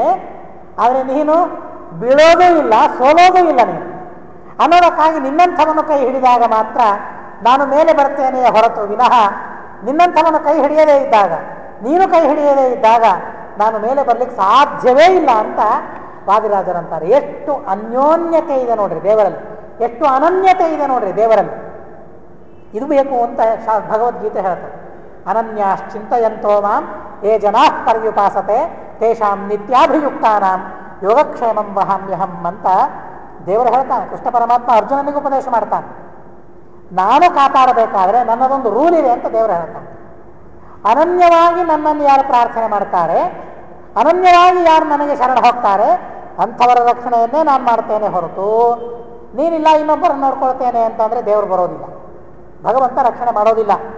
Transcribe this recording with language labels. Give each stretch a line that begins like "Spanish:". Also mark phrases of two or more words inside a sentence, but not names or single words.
Kannada: ಆದರೆ ನೀನು ಬೀಳೋದೇ ಇಲ್ಲ, ಸೋಲೋದೂ ಇಲ್ಲ ನೀನು ಅನ್ನೋದಕ್ಕಾಗಿ ನಿನ್ನಂಥವನ್ನು ಕೈ ಹಿಡಿದಾಗ ಮಾತ್ರ ನಾನು ಮೇಲೆ ಬರ್ತೇನೆಯೇ ಹೊರತು ವಿನಃ ನಿನ್ನಂಥವನ್ನು ಕೈ ಹಿಡಿಯದೇ ಇದ್ದಾಗ, ನೀನು ಕೈ ಹಿಡಿಯದೇ ಇದ್ದಾಗ ನಾನು ಮೇಲೆ ಬರಲಿಕ್ಕೆ ಸಾಧ್ಯವೇ ಇಲ್ಲ ಅಂತ ವಾದಿರಾಜರಂತಾರೆ. ಎಷ್ಟು ಅನ್ಯೋನ್ಯತೆ ಇದೆ ನೋಡ್ರಿ ದೇವರಲ್ಲಿ, ಎಷ್ಟು ಅನನ್ಯತೆ ಇದೆ ನೋಡ್ರಿ ದೇವರಲ್ಲಿ. ಇದು ಬೇಕು ಅಂತ ಭಗವದ್ಗೀತೆ ಹೇಳ್ತಾರೆ.
Sanskrit: ಅನನ್ಯಾಶ್ಚಿಂತಯಂತೋ ಮಾಂ ಯೇ ಜನಾ ಪರ್ಯುಪಾಸತೆ ತೇಷಾಂ ನಿತ್ಯಾಭಿಯುಕ್ತಾನಾಂ ಯೋಗಕ್ಷೇಮಂ ವಹಾಮ್ಯಹಂ
Kannada: ಅಂತ ದೇವರು ಹೇಳ್ತಾನೆ. ಕೃಷ್ಣ ಪರಮಾತ್ಮ ಅರ್ಜುನನಿಗೆ ಉಪದೇಶ ಮಾಡ್ತಾನೆ. ನಾನು ಕಾಪಾಡಬೇಕಾದ್ರೆ ನನ್ನದೊಂದು ರೂಲ್ ಇದೆ ಅಂತ ದೇವರು ಹೇಳ್ತಾನೆ. ಅನನ್ಯವಾಗಿ ನನ್ನನ್ನು ಯಾರು ಪ್ರಾರ್ಥನೆ ಮಾಡ್ತಾರೆ, ಅನನ್ಯವಾಗಿ ಯಾರು ನನಗೆ ಶರಣ ಹೋಗ್ತಾರೆ, ಅಂಥವರ ರಕ್ಷಣೆಯನ್ನೇ ನಾನು ಮಾಡ್ತೇನೆ ಹೊರತು ನೀನಿಲ್ಲ ಇನ್ನೊಬ್ಬರನ್ನು ನೋಡ್ಕೊಳ್ತೇನೆ ಅಂತಂದರೆ ದೇವರು ಬರೋದಿಲ್ಲ, ಭಗವಂತ ರಕ್ಷಣೆ ಮಾಡೋದಿಲ್ಲ.